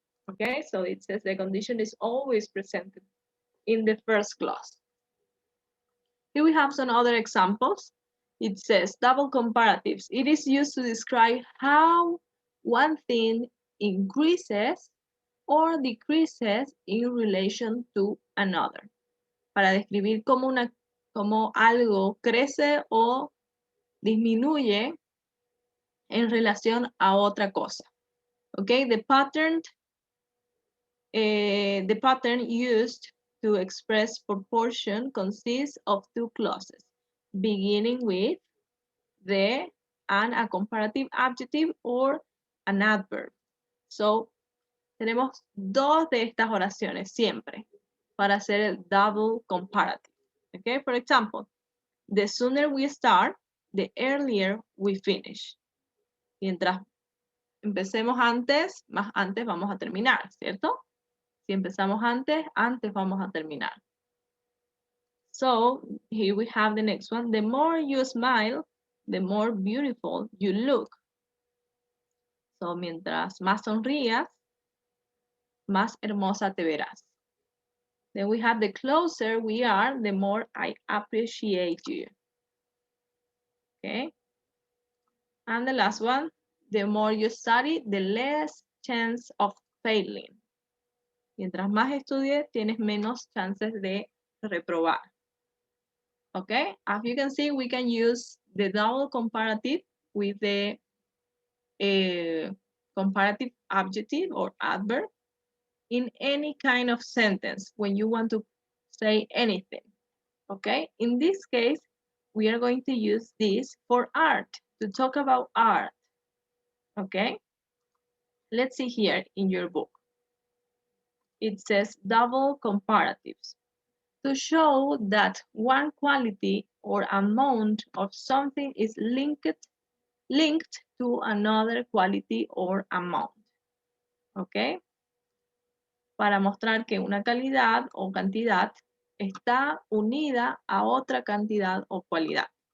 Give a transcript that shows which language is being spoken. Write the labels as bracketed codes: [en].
[en] Okay, so it says the condition is always presented in the first clause. Here we have some other examples. It says double comparatives. It is used to describe how one thing increases or decreases in relation to another. [es] Para describir cómo algo crece o disminuye en relación a otra cosa. [en] Okay, the pattern used to express proportion consists of two clauses, beginning with the and a comparative adjective or an adverb. [es] So, tenemos dos de estas oraciones siempre para hacer el double comparative. [en] Okay, for example, the sooner we start, the earlier we finish. [es] Mientras empecemos antes, más antes vamos a terminar, ¿cierto? Si empezamos antes, antes vamos a terminar. [en] So, here we have the next one. The more you smile, the more beautiful you look. [es] So, mientras más sonrías, más hermosa te verás. [en] Then we have the closer we are, the more I appreciate you. Okay. And the last one, the more you study, the less chance of failing. [es] Mientras más estudies, tienes menos chances de reprobar. [en] Okay, as you can see, we can use the double comparative with the comparative adjective or adverb in any kind of sentence when you want to say anything. Okay, in this case, we are going to use this for art, to talk about art. Okay, let's see here in your book. It says double comparatives. To show that one quality or amount of something is linked to another quality or amount. ¿Ok? [es] Para mostrar que una calidad o cantidad está unida a otra cantidad o cualidad.